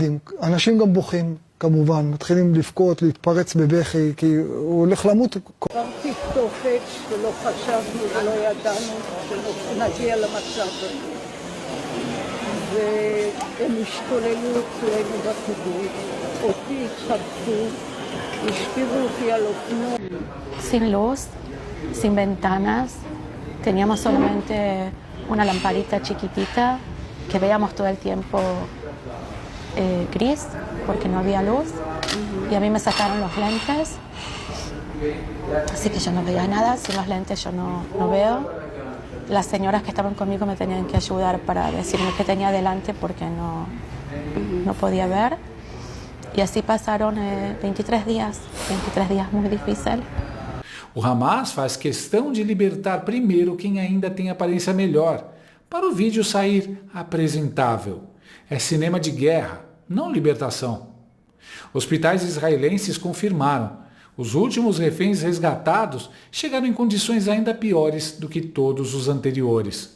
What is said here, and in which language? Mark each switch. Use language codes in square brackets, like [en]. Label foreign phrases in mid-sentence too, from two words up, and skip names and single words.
[he] וכולנו רעדים, אנשים גם בוכים, כמובן, מתחילים לבכות, להתפרץ בבכי, כי הוא הולך למות. עברתי תופת שלא חשבנו ולא ידענו שנגיע למצב הזה. והם השתוללו אצלנו בקיבוץ, אותי התחבקו, השכיבו אותי על אופנוע. [es] Sin luz, sin ventanas, teníamos solamente una lamparita chiquitita que veíamos todo el tiempo gris porque no había luz y a mí me sacaron los lentes, así que yo no veía nada, sin los lentes yo no veo. Las señoras que estaban conmigo me tenían que ayudar para decirme qué tenía delante porque no podía ver. Y así pasaron 23 días muy difíciles. [pt] O Hamas faz questão de libertar primeiro quem ainda tem aparência melhor, para o vídeo sair apresentável. É cinema de guerra, não libertação. Hospitais israelenses confirmaram. Os últimos reféns resgatados chegaram em condições ainda piores do que todos os anteriores.